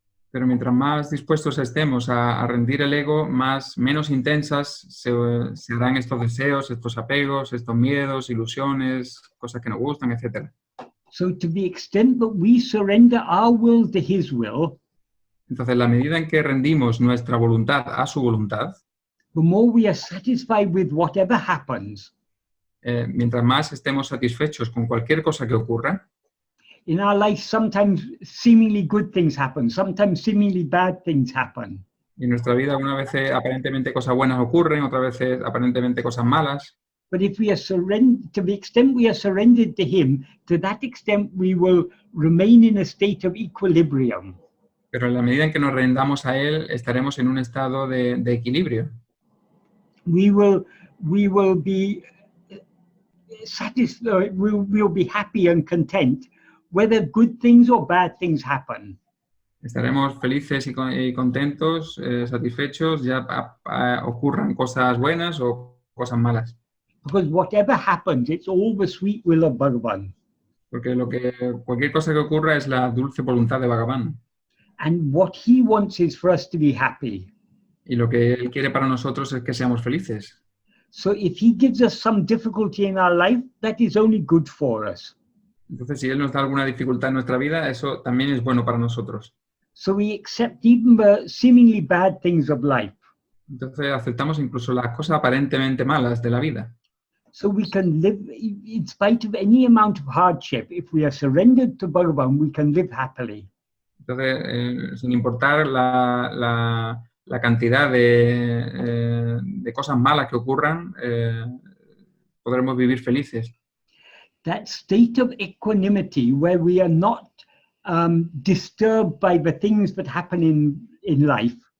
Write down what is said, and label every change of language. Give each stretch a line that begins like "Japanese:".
Spanish: Pero mientras más dispuestos estemos a rendir el ego, menos intensas se harán estos deseos, estos apegos, estos miedos, ilusiones, cosas que nos gustan, etc.
English: So to the extent that we surrender our will to His will,
Spanish: entonces, la medida en que rendimos nuestra voluntad a su voluntad,
English: the more we are satisfied with whatever happens.
Spanish: Mientras más estemos satisfechos con cualquier cosa que ocurra,
English: in our life, sometimes seemingly good things happen, sometimes seemingly bad things happen.
Spanish: En nuestra vida, algunas veces aparentemente cosas buenas ocurren, otras veces aparentemente cosas malas.
English: But if we are to the extent we are surrendered to Him, to that extent we will remain in a state of equilibrium.
Spanish: Pero en la medida en que nos rendamos a Él, estaremos en un estado de equilibrio.
English: We will be satisfied, we'll be happy and content, whether good things or bad things happen.
Spanish: Estaremos felices y contentos, satisfechos, ya ocurran cosas buenas o cosas malas.
English: Because whatever happens, it's all the sweet will of Bhagavan.
Spanish: Porque cualquier cosa que ocurra es la dulce voluntad de Bhagavan.
English: And what He wants is for us to be happy.
Spanish: Y lo que Él quiere para nosotros es que seamos felices.
English: So if He gives us some difficulty in our life, that is only good for us.
Spanish: Entonces, si Él nos da alguna dificultad en nuestra vida, eso también es bueno para nosotros.
English: So we accept even the seemingly bad things of life.
Spanish: Entonces, aceptamos incluso las cosas aparentemente malas de la vida.
English: So we can live, in spite of any amount of hardship, if we are surrendered to Bhagavan, we can live happily.
Spanish: Entonces, sin importar la cantidad de cosas malas que ocurran, podremos vivir felices.
English: That state of equanimity where we are not disturbed by the things that happen in life.